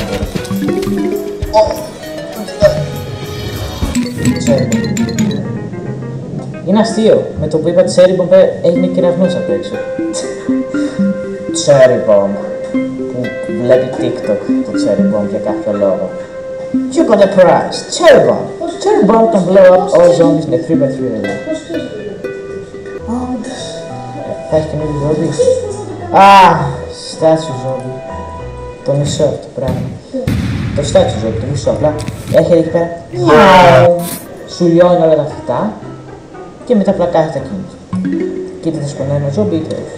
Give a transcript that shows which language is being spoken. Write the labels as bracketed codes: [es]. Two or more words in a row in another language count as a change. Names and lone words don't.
[el] Είναι αστείο. Με το που είπα Cherry Bomb έγινε κεραυνός απ' έξω. Cherry Bomb. Που βλέπει TikTok το Cherry Bomb για κάποιο λόγο. [en] You got a prize. Cherry Bomb. Cherry Bomb can blow up all zombies in a 3x3 area. [el] Θα έχει καινούργιο ζόμπι. Στάτσιο ζόμπι. Το μισό αυτό το πράγμα. Το στάτσιο ζόμπι, το μισό απλά. Έρχεται εκεί πέρα. Σου λιώνει όλα τα φυτά. Και μετά απλά κάθεται εκείνος. Και είτε θα σκονάει ένα ζόμπι είτε όχι.